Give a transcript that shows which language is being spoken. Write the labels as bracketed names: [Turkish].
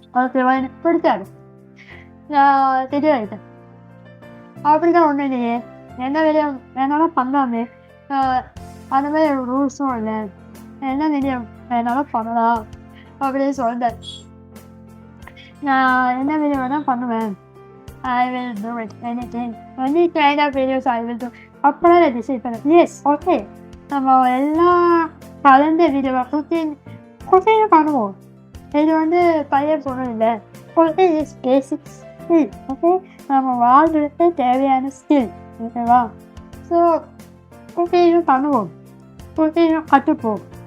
[Tamil] ஓகேவா, எனக்கு பிடிக்காது, நான் தெரியல. அப்படிதான் ஒன்றும் இல்லையே, என்ன வெளியே வேணாலும் பண்ணலாமே, அந்த மாதிரி ரூல்ஸும் இல்லை, என்ன வெளியே வேணாலும் பண்ணலாம் அப்படின்னு சொல்லிட்டேன். நான் என்ன வீடியோ வேணால் பண்ணுவேன். [English] I will do it, anything, any kind of videos I will do. [Tamil] அப்போதான் நான் டிசைட் பண்ணேன். எஸ், ஓகே, நம்ம எல்லா கலந்த வீடியோவை குக்கிங் பண்ணுவோம். இது வந்து பையன் பொண்ணு இல்லை, [English] Cooking is basic skill. [Tamil] Okay, நம்ம வாழ்றதுக்கு தேவையான ஸ்கில். ஓகேவா, ஸோ குக்கிங்கும் பண்ணுவோம், குக்கிங்கும் கற்றுப்போம்.